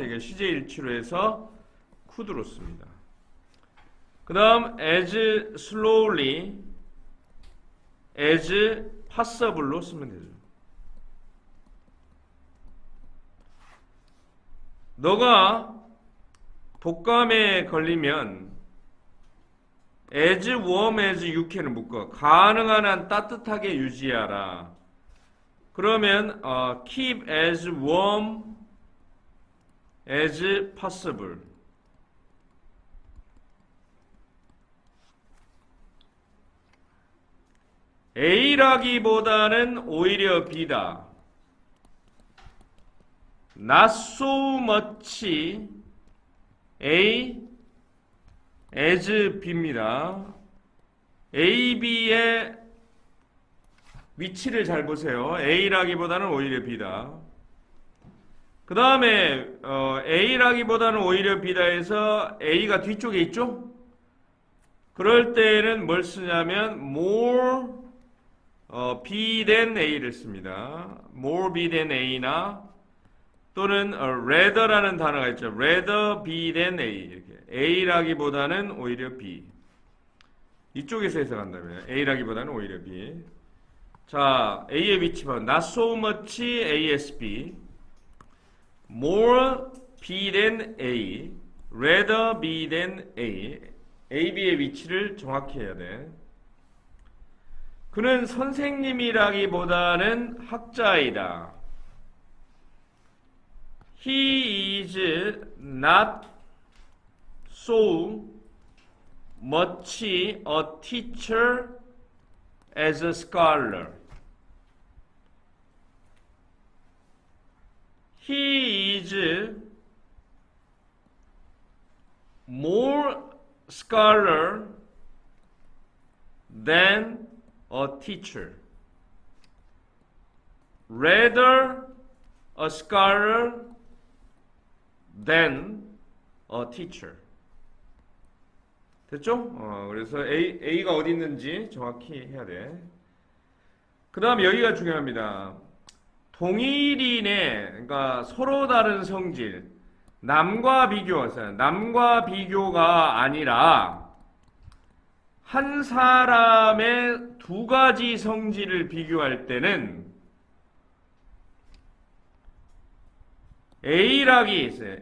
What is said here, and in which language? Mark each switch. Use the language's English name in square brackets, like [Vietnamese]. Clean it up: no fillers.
[Korean] 이게 시제일치로 해서 could로 씁니다. 그 다음 [English] as slowly as possible [Korean] 로 쓰면 되죠. 너가 독감에 걸리면 [English] as warm as you can [Korean] 을 묶어. 가능한 한 따뜻하게 유지하라. 그러면 [English] keep as warm as possible. [Korean] A라기보다는 오히려 B다. [English] Not so much A as B입니다. [Korean] A, B의 위치를 잘 보세요. A라기보다는 오히려 B다. 그 다음에 A라기보다는 오히려 B다 해서 A가 뒤쪽에 있죠? 그럴 때는 뭘 쓰냐면 [English] more B than A [Korean] 를 씁니다. more B than A나 또는 rather라는 단어가 있죠. [English] rather B than A. [Korean] 이렇게. A라기보다는 오히려 B. 이쪽에서 해석한다면 A라기보다는 오히려 B. 자, A의 위치 봐. [English] Not so much ASB. More B than A. Rather B than A. [Korean] A, B의 위치를 정확히 해야 돼. 그는 선생님이라기보다는 학자이다. [English] He is not so much a teacher as a scholar. He is more scholar than a teacher. Rather a scholar than a teacher. [Korean] 됐죠? 그래서 A가 어디 있는지 정확히 해야 돼. 그 다음 여기가 중요합니다. 동일인의, 그러니까 서로 다른 성질, 남과 비교가 아니라 한 사람의 두 가지 성질을 비교할 때는 A락이 있어요.